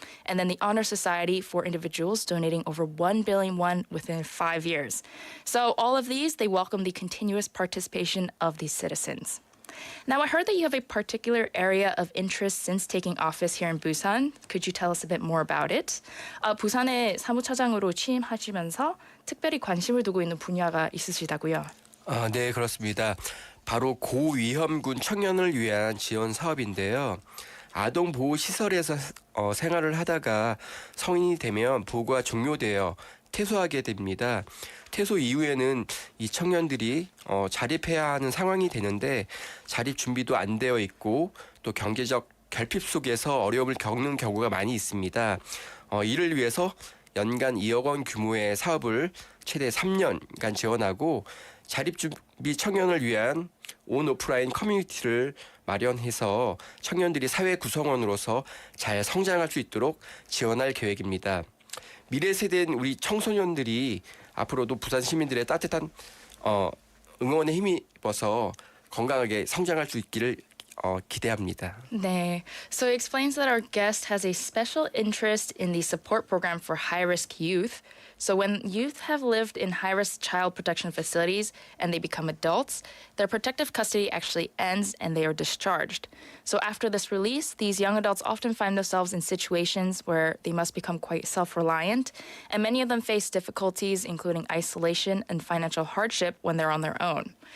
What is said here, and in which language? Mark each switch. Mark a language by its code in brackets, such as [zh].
[en] And then the Honor Society for individuals donating over 1 billion won within 5 years. So all of these, they welcome the continuous participation of these citizens. Now, I heard that you have a particular area of interest since taking office here in Busan. Could you tell us a bit more about it? [ko] 부산의 사무처장으로 취임하시면서 특별히 관심을 두고 있는 분야가 있으시다고요? 네, 그렇습니다. 바로 고위험군 청년을 위한 지원 사업인데요. 아동 보호 시설에서 생활을 하다가 성인이 되면 보호가 종료되어 퇴소하게 됩니다. 퇴소 이후에는 이 청년들이 자립해야 하는 상황이 되는데 자립 준비도 안 되어 있고 또 경제적 결핍 속에서 어려움을 겪는 경우가 많이 있습니다. 이를 위해서 연간 2억 원 규모의 사업을 최대 3년간 지원하고 자립 준비 청년을 위한 온 오프라인 커뮤니티를 마련해서 청년들이 사회 구성원으로서 잘 성장할 수 있도록 지원할 계획입니다. 미래 세대인 우리 청소년들이 앞으로도 부산 시민들의 따뜻한 응원에 힘입어서 건강하게 성장할 수 있기를 기대합니다. 네. [en] So it explains that our guest has a special interest in the support program for high-risk youth. So when youth have lived in high-risk child protection facilities and they become adults, their protective custody actually ends and they are discharged. So after this release, these young adults often find themselves in situations where they must become quite self-reliant, and many of them face difficulties including isolation and financial hardship when they're on their own.